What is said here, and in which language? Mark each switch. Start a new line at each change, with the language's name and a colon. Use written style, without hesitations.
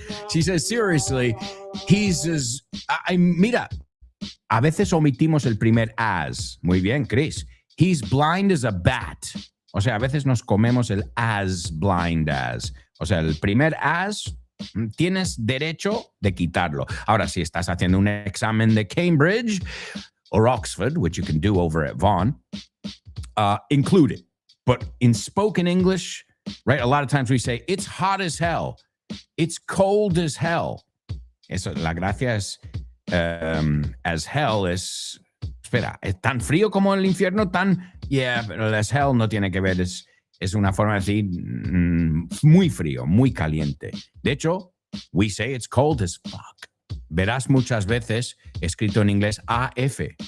English: She says, seriously, he's as...
Spanish: mira, a veces omitimos el primer as. Muy bien, Chris.
English: He's blind as a bat.
Spanish: O sea, a veces nos comemos el as blind as. O sea, el primer as, tienes derecho de quitarlo. Ahora, si estás haciendo un examen de Cambridge
English: or Oxford, which you can do over at Vaughan, include it. But in spoken English, right, a lot of times we say, it's hot as hell. It's cold as hell.
Spanish: Eso, la gracia es... as hell es, espera, es tan frío como el infierno, pero as hell no tiene que ver, es una forma de decir muy frío, muy caliente. De hecho,
English: we say it's cold as fuck.
Spanish: Verás muchas veces escrito en inglés AF.